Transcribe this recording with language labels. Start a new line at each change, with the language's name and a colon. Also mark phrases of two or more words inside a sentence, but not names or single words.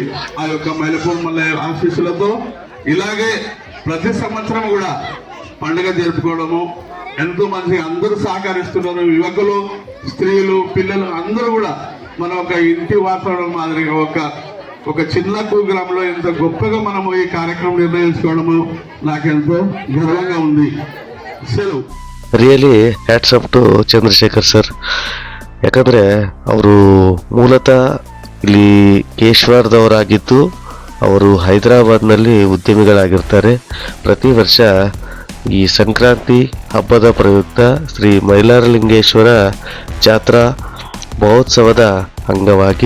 Telugu: ఆ యొక్క మైలపూర్ మల్ల ఆశీస్సులతో ఇలాగే ప్రతి సంవత్సరం కూడా పండుగ జరుపుకోవడము ఎంతో మంచిగా అందరూ సహకరిస్తున్నారు. యువకులు, స్త్రీలు, పిల్లలు అందరూ కూడా మన ఒక ఇంటి వాతావరణం మాదిరిగా ఒక చిన్న కుగ్రామంలో ఎంత గొప్పగా మనము ఈ కార్యక్రమం నిర్వహించుకోవడము నాకెంతో గర్వంగా ఉంది. సెలవు.
English: really hats up to ಚಂದ್ರಶೇಖರ್ ಸರ್.
Kannada: ಯಾಕಂದರೆ ಅವರು ಮೂಲತಃ ಇಲ್ಲಿ ಕೇಶವಾರದವರಾಗಿದ್ದು ಅವರು ಹೈದರಾಬಾದ್ನಲ್ಲಿ ಉದ್ಯಮಿಗಳಾಗಿರ್ತಾರೆ. ಪ್ರತಿ ವರ್ಷ ಈ ಸಂಕ್ರಾಂತಿ ಹಬ್ಬದ ಪ್ರಯುಕ್ತ ಶ್ರೀ ಮೈಲಾರಲಿಂಗೇಶ್ವರ ಜಾತ್ರಾ ಮಹೋತ್ಸವದ ಅಂಗವಾಗಿ